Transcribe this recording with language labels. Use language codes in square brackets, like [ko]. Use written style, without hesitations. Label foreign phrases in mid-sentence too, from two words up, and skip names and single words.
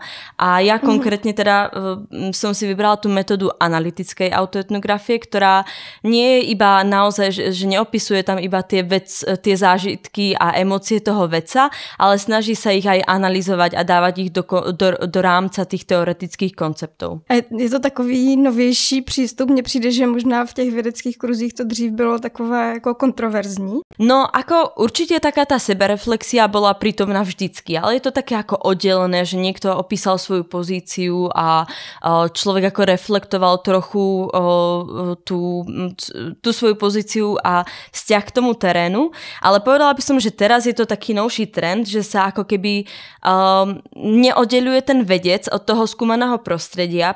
[sk] A ja konkrétne teda som si vybrala tú metódu analytickej autoetnografie, ktorá nie je iba naozaj, že neopisuje tam iba tie zážitky a emócie toho vedca, ale snaží sa ich aj analyzovať a dávať ich do rámca tých teoretických konceptov. [cs] A je to takový novější přístup? Mně přijde, že možná v těch vědeckých kruzích to dřív bylo takové jako kontroverzní. [sk] No, ako určite taká tá sebereflexia bola prítomná vždycky, ale je to také ako oddelené, že niekto opísal svoju pozíciu a človek ako reflektoval trochu tú svoju pozíciu a vzťah k tomu terénu, ale povedala by som, že teraz je to taký novší trend, že sa ako keby neoddeľuje ten vedec od toho skúmaného prostredia.